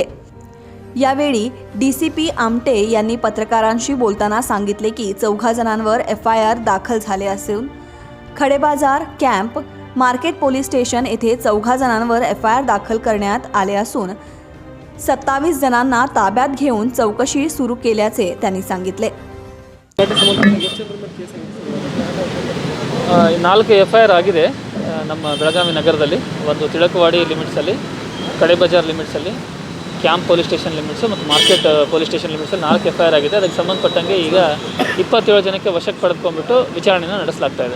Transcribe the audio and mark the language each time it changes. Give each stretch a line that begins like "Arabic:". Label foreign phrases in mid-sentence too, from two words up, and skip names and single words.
Marathi: यावेळी DCP आमटे यांनी पत्रकारांशी बोलताना सांगितले की 14 जणांवर FIR दाखल झाले असून खडेबाजार कॅम्प मार्केट पोलीस स्टेशन येथे 14 जणांवर FIR दाखल करण्यात आले असून 27 जणांना ताब्यात घेऊन चौकशी सुरू केल्याचे त्यांनी सांगितले.
Kannada: 4 FIR ಆಗಿದೆ ನಮ್ಮ ಬೆಳಗಾವಿ ನಗರದಲ್ಲಿ. ಒಂದು ತಿಳಕವಾಡಿ ಲಿಮಿಟ್ಸಲ್ಲಿ, ಕಡೆಬಜಾರ್ ಲಿಮಿಟ್ಸಲ್ಲಿ, ಕ್ಯಾಂಪ್ ಪೊಲೀಸ್ ಸ್ಟೇಷನ್ ಲಿಮಿಟ್ಸು ಮತ್ತು ಮಾರ್ಕೆಟ್ ಪೊಲೀಸ್ ಸ್ಟೇಷನ್ ಲಿಮಿಟ್ಸಲ್ಲಿ 4 FIR ಆಗಿದೆ. ಅದಕ್ಕೆ ಸಂಬಂಧಪಟ್ಟಂಗೆ ಈಗ 27 ಜನಕ್ಕೆ ವಶಕ್ಕೆ ಪಡೆದುಕೊಂಡ್ಬಿಟ್ಟು ವಿಚಾರಣೆಯನ್ನು ನಡೆಸಲಾಗ್ತಾ ಇದೆ.